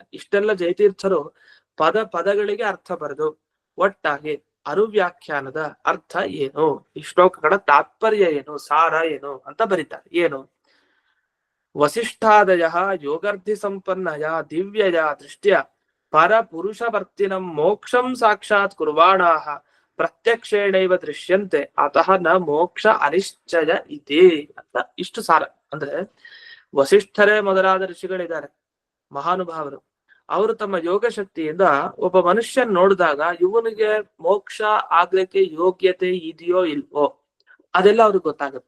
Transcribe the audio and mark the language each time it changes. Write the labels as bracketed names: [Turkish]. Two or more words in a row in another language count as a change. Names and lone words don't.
[Kannada] ಇಷ್ಟೆಲ್ಲ ಜಯತೀರ್ಥರು ಪದಗಳಿಗೆ ಅರ್ಥ ಬರೆದು ಒಟ್ಟಾಗಿ ಅನುವ್ಯಾಖ್ಯಾನದ ಅರ್ಥ ಏನು, ಈ ಶ್ಲೋಕಗಳ ತಾತ್ಪರ್ಯ ಏನು, ಸಾರ ಏನು ಅಂತ ಬರೀತಾರೆ. [Sanskrit] ಏನು? ವಸಿಷ್ಠಾದಯ ಯೋಗರ್ಧಿ ಸಂಪನ್ನಯ ದಿವ್ಯಯ ದೃಷ್ಟ್ಯ ಪರ ಪುರುಷವರ್ತಿನಂ ಮೋಕ್ಷಂ ಸಾಕ್ಷಾತ್ ಕುರ್ವಾಣಾಹ ಪ್ರತ್ಯಕ್ಷೇಣೈವ ದೃಶ್ಯಂತೆ ಅತಃ ನ ಮೋಕ್ಷ ಅನಿಶ್ಚಯ [Kannada] ಇದೆ ಅಂತ ಇಷ್ಟು ಸಾರ. ಅಂದ್ರೆ ವಸಿಷ್ಠರೇ ಮೊದಲಾದ ಋಷಿಗಳಿದ್ದಾರೆ, ಮಹಾನುಭಾವರು. ಅವರು ತಮ್ಮ ಯೋಗ ಶಕ್ತಿಯಿಂದ ಒಬ್ಬ ಮನುಷ್ಯನ್ ನೋಡಿದಾಗ ಇವನಿಗೆ ಮೋಕ್ಷ ಆಗ್ಲಿಕ್ಕೆ ಯೋಗ್ಯತೆ ಇದೆಯೋ ಇಲ್ವೋ ಅದೆಲ್ಲ ಅವ್ರಿಗೆ ಗೊತ್ತಾಗುತ್ತೆ.